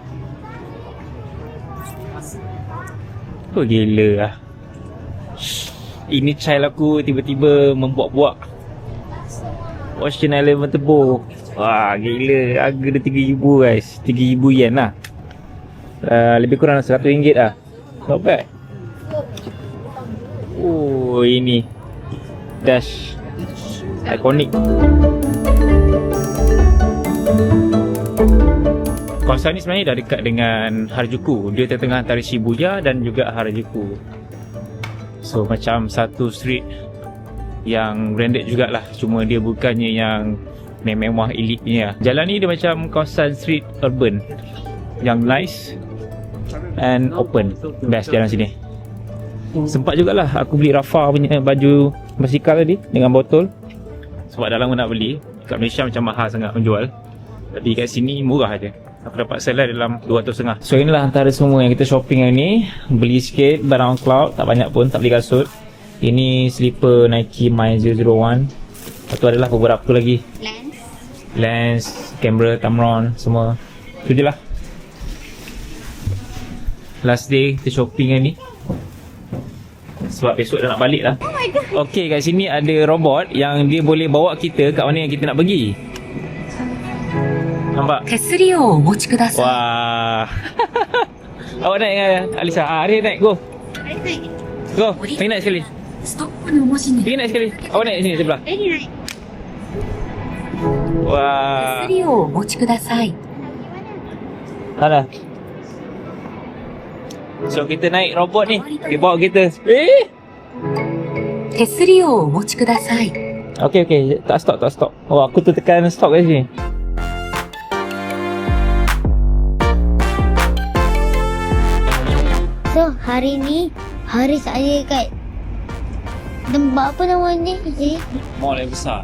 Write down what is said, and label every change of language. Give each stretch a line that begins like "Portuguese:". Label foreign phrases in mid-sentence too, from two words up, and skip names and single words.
Malay: Oh gila lah. Ini child aku tiba-tiba membuat-buat Ocean Eleven Turbo. Wah gila. Harga dia 3,000 guys. 3,000 yen lah. Lebih kurang RM100 lah.
English: Not bad.
Malay: Oh ini Dash ikonik. Kawasan ni sebenarnya dah dekat dengan Harajuku. Dia tengah antara Shibuya dan juga Harajuku. So macam satu street yang branded jugalah. Cuma dia bukannya yang mewah elite punya. Jalan ni dia macam kawasan street urban yang
English: nice and open.
Malay: Best jalan sini. Sempat jugalah aku beli Rafa punya baju basikal tadi dengan botol. Sebab dah lama nak beli. Kat Malaysia macam mahal sangat menjual. Tapi kat sini murah je. Aku dapat sell dalam 200.5. So inilah antara semua yang kita shopping hari ni. Beli sikit barang cloud, tak banyak pun, tak beli kasut. Ini slipper Nike My 001. Lepas tu adalah beberapa lagi. Lens, kamera, Tamron, semua. Itu je lah.
English: Last day
Malay: kita shopping hari ni. Sebab besok dah nak balik lah.
English: Oh my god.
Malay: Okay, kat sini ada robot yang dia boleh bawa kita kat mana yang kita nak pergi. Nampak?
Japanese: 手すりをお持ちください。
Malay: Wah. Awak naik dengan Alisa? Dia naik, go. Go, pergi naik sekali.
Japanese: ストップの文字に
Malay: Pergi naik sekali. Awak naik sini sebelah. Ready naik.
Japanese: 手
Malay: Wah.
Japanese: すりをお持ちください。
Malay: Sana. So kita naik robot ni. Dia bawa kita.
Japanese: 手すりをお持ちください。
Malay: Okay. Tak stop. Oh, aku tertekan stop kat sini. So, hari ni hari saya kat tempat apa nama ni? Mall yang besar.